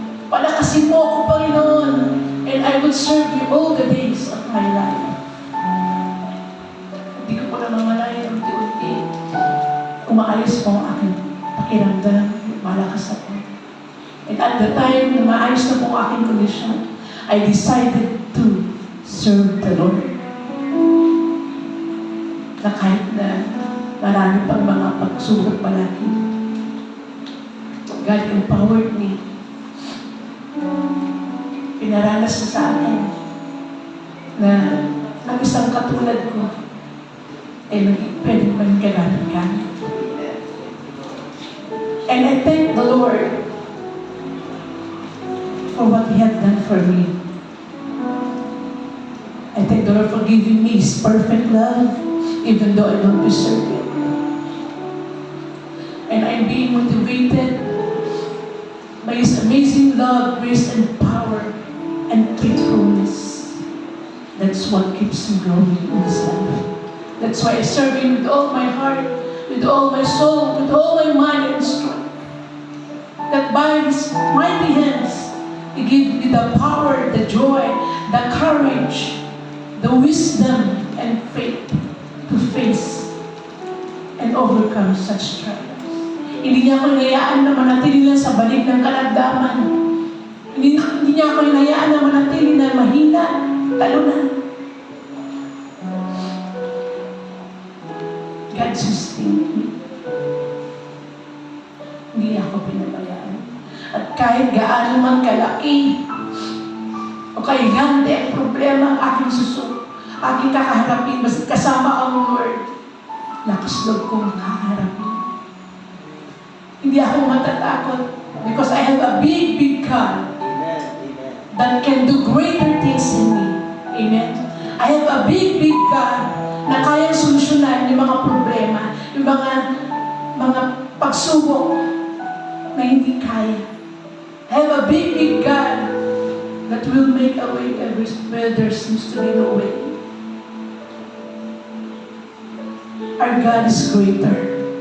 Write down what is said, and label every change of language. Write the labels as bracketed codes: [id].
[tl] Palakasin mo ako, Panginoon, [en] and I will serve you all the days of my life. [tl] Hindi ko pa namamalaya, unti-unti. Umaayos po ang aking pakiramdam, malakas ako. [en] And at the time [tl] na maayos na po ang aking kondisyon, [en] I decided to serve the Lord. [tl] Na kahit na marami pang mga pagsubok palagi, [en] God empowered me. [tl] pinaranas na sa akin na ang isang katulad ko ay pwede maging kagamit-gamit. [en] And I thank the Lord for what He had done for me. I thank the Lord for giving me His perfect love, even though I don't deserve it. And I'm being motivated by His amazing love, grace, and power, and faithfulness. That's what keeps me growing in this life. That's why I serve Him with all my heart, with all my soul, with all my mind and strength. That by His mighty hands, He gives me the power, the joy, the courage, the wisdom, and faith to face and overcome such trials. [tl] Hindi niya ako hinayaan na manatili lang sa balik ng kalagdaman. Hindi niya ako hinayaan na manatili na mahina, talunan. [en] God sustained me. [tl] Hindi ako pinabayaan. At kahit gaano man kalaki o kahigante ang problema ang aking kakaharapin, basta kasama ang Lord, nakaslog kong kakaharapin. Hindi ako matatakot [en] because I have a big, big God that can do greater things in me. Amen. I have a big, big God [tl] na kayang solusyonan yung mga problema, yung mga pagsubok na hindi kaya. [en] I have a big, big God that will make a way where there seems to be no way. Our God is greater.